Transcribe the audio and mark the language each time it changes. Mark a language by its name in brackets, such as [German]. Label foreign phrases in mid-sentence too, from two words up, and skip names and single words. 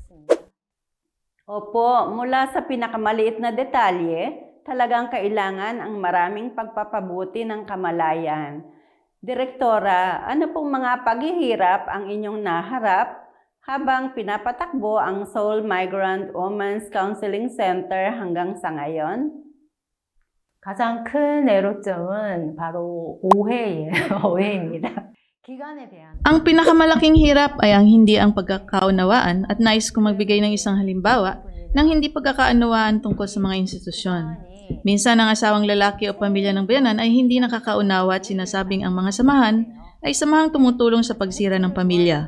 [Filipino] Opo, mula sa pinakamaliit na detalye, talagang kailangan ang maraming pagpapabuti ng kamalayan. Direktora, ano pong mga paghihirap ang inyong naharap habang pinapatakbo ang Seoul Migrant Women's Counseling Center hanggang sa ngayon? [Korean] 가장 큰 애로점은 바로 오해예요. 오해입니다. 기간에 대한 [Filipino] Ang pinakamalaking hirap ay ang hindi ang pagkakaunawaan, at nais kong magbigay ng isang halimbawa ng hindi pagkakaunawaan tungkol sa mga institusyon. Minsan ang asawang lalaki o pamilya ng biyanan ay hindi nakakaunawa at sinasabing ang mga samahan ay samahang tumutulong sa pagsira ng pamilya.